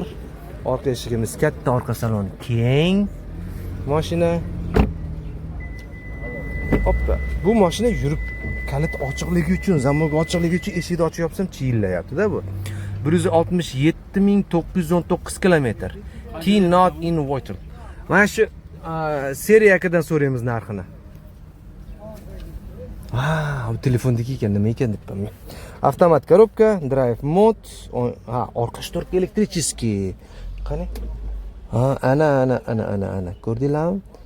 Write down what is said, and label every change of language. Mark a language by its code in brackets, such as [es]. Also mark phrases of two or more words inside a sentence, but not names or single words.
[uz] Orqa eshigimiz katta, orqa salon keng. Mashina. Hoppa, bu mashina yurib kalit ochiqligi uchun, zamburga ochiqligi uchun eshikni ochib yopsam chiyillayapti-da bu. 167.919 kilometr. [en] Key not in water. [uz] Mana shu seriya akadan so'raymiz narxini. Bu telefondagi ekan, nima ekan debman. Avtomat korobka, [en] drive mode, [uz] orqa shtorka elektricheskiy. Qani? Ana. Ko'rdinglarmi?